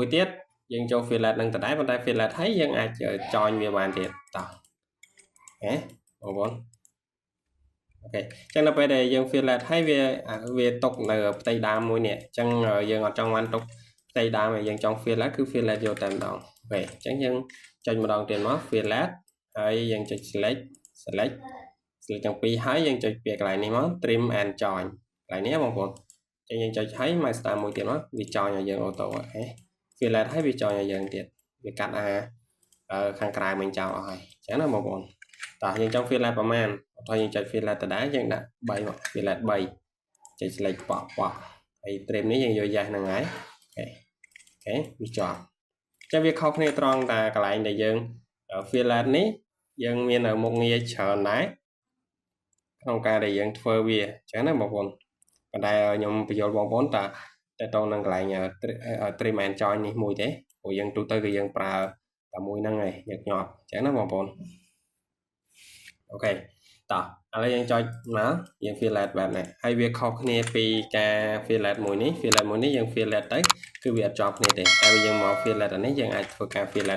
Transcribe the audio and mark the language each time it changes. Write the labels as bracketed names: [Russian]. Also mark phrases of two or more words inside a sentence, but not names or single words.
[Khmer] ទៀតយើងចូល fillet នឹងដដែលប៉ុន្តែ fillet ហើយយើងអាចចងវាបានទៀតតោះហេបងប្អូនអូខេអញ្ចឹងនៅពេលដែលយើង fillet ហើយវាຕົកនៅផ្ទៃដើមមួយនេះអញ្ចឹងយើងអត់ចង់បានទុកផ្ទៃដើមឲ្យយើងចង់ fillet គឺ fillet យកតែម្ដងអូខេអញ្ចឹងយើងចុចម្ដងទៀតមក fillet ហើយយើងចុច select ទាំងពីរហើយយើងចុចពាក្យកន្លែងនេះមក [English] trim and join [Khmer] កន្លែងនេះបងប្អូនអញ្ចឹងយើងចុចហើយ [English] mouse star [Khmer] មួយទៀតមកវាច ងឲ្យយើងអូតូអូខេ fillet ហើយវាចងឲ្យយើងទៀតវាកាត់ខាងក្រៅមិញចោលអស់ហើយអញ្ចឹងណាបងប្អូនតោះយើងចង់ fillet ប្រមាណឧទាហរណ៍យើងចុច fillet ដដែលយើងដាក់3មក fillet 3ចុច select បកហើយ trim នេះយើងយក yes ហ្នឹងហើយអូខេវាជាប់អញ្ចឹងវាខុសគ្នាត្រង់តែកន្លែងដែលយើង fillet នេះ យើងមានមុខងារច្រើនដែរក្នុងការដែលយើងធ្វើវាអញ្ចឹងណាបងប្អូនប៉ុន្តែខ្ញុំបញ្យល់បងប្អូនតើតទៅនឹងកន្លែង [English] trim and join [Khmer] នេះមួយទេព្រោះយើងទូទៅគឺយើងប្រើតែមួយហ្នឹងឯងញឹកញាប់អញ្ចឹងណាបងប្អូនអូខេ តោះឥឡូវយើងចុចមកយើង fillet បែបនេះហើយវាខុសគ្នាពីការ fillet មួយនេះយើង fillet ទៅគឺវាអត់ជាប់គ្នាទេតែយើងមក fillet អានេះយើងអាចធ្វើការ fillet